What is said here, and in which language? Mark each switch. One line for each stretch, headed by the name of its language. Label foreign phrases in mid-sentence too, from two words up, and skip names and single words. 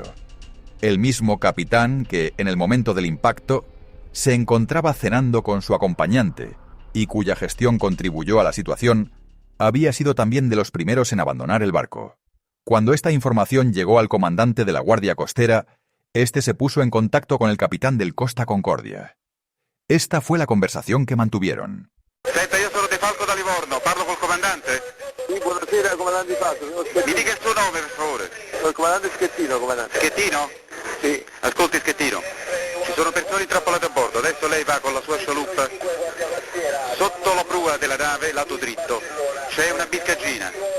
Spanish: El mismo capitán que, en el momento del impacto, se encontraba cenando con su acompañante y cuya gestión contribuyó a la situación, había sido también de los primeros en abandonar el barco. Cuando esta información llegó al comandante de la Guardia Costera, este se puso en contacto con el capitán del Costa Concordia. Esta fue la conversación que mantuvieron.
Italian: Senta, io sono De Falco da Livorno, parlo col comandante? Sì, buonasera, comandante Falco. Mi dica il suo nome, per favore. Il comandante Schettino, comandante. Schettino? Sì. Ascolti Schettino, ci sono persone intrappolate a bordo, adesso lei va con la sua scialuppa sotto la prua della nave, lato dritto, c'è una biscaggina.